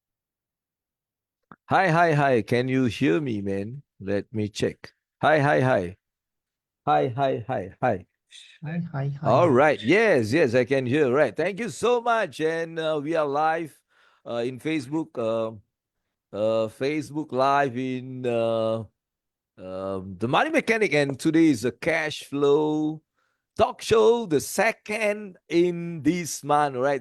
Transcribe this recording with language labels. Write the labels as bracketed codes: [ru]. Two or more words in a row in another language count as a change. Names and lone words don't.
[en] Hi, hi, hi. Can you hear me, man? Let me check. Hi, hi, hi. Hi, hi, hi, hi. Hi, hi, All hi. right. Yes, yes, I can hear. Right. Thank you so much. And we are live in Facebook. Facebook Live in the Money Mechanic, and today is a cash flow talk show, the second in this month, right?